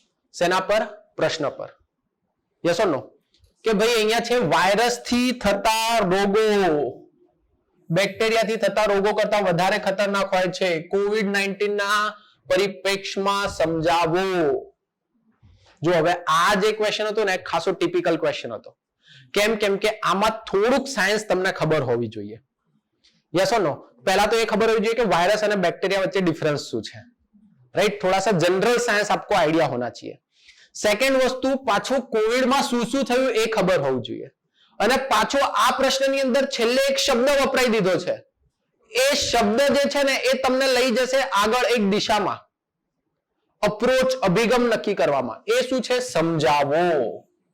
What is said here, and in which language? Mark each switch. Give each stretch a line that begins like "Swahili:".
Gujarati: શેના પર? પ્રશ્ન પર.
English: Yes or no?
Gujarati: કે ભાઈ અહીંયા છે વાયરસથી થતા રોગો, બેક્ટેરિયાથી થતા રોગો કરતા વધારે ખતરનાક હોય છે, કોવિડ-19 ના પરિપ્રેક્ષમાં સમજાવો. જો હવે આ જે ક્વેશ્ચન હતો ને ખાસો ટિપિકલ ક્વેશ્ચન હતો. કેમ? કેમ કે આમાં થોડુંક સાયન્સ તમને ખબર હોવી જોઈએ.
English: Yes or no?
Gujarati: પહેલા તો એ ખબર હોવી જોઈએ કે વાયરસ અને બેક્ટેરિયા વચ્ચે ડિફરન્સ શું છે, राइट?
Hindi: थोड़ा सा जनरल साइंस आपको आइडिया होना चाहिए.
Gujarati: सेकंड वस्तु पाछो कोविडમાં શું શું થયું એ ખબર હોવું જોઈએ. અને પાછો આ પ્રશ્નની અંદર છેલ્લે એક શબ્દ વપરાઈ દીધો છે. એ શબ્દ જે છે ને એ તમને લઈ જશે આગળ એક દિશામાં, અપ્રોચ, અભિગમ નક્કી કરવામાં. એ શું છે? સમજાવો.